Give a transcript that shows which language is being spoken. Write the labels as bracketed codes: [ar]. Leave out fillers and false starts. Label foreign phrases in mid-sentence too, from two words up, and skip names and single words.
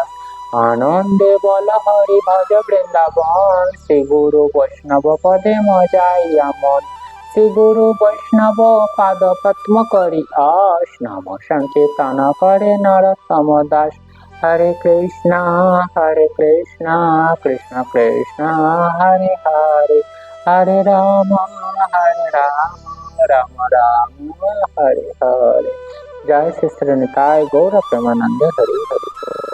[bn] আনন্দে বল হরি ভজ বৃন্দাবন, শ্রী গুরু বৈষ্ণব পদে মজাইয়া মন। শ্রী গুরু বৈষ্ণব পাদ পদ্ম করি আস, নাম সংকীর্তন করে নরোত্তম দাস। [sa] হরে কৃষ্ণ কৃষ্ণ কৃষ্ণ হরে হরে, হরে রাম রাম রাম রাম হরে হরে। [bn] জয় শ্রী শ্রী নিতাই গৌর প্রেমানন্দ হরি হরি।